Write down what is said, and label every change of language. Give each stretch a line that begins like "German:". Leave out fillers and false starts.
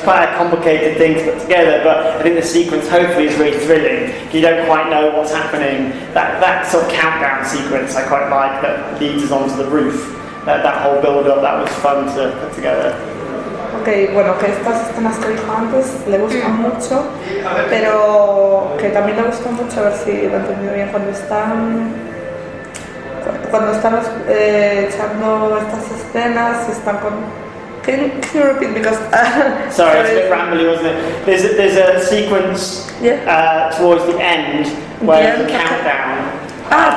English: It's quite a complicated thing to put together, but I think the sequence hopefully is really thrilling. You don't quite know what's happening. That sort of countdown sequence I quite like, that leads us onto the roof. That whole build-up, that was fun to put together.
Spanish: Ok, bueno, que estas escenas que dijo antes le gustan mucho, pero que también le gusta mucho, a ver si lo he entendido bien, cuando están echando estas escenas, están
English: Can you repeat because Sorry, it's a bit rambly, wasn't it? There's a sequence towards the end where there's a countdown.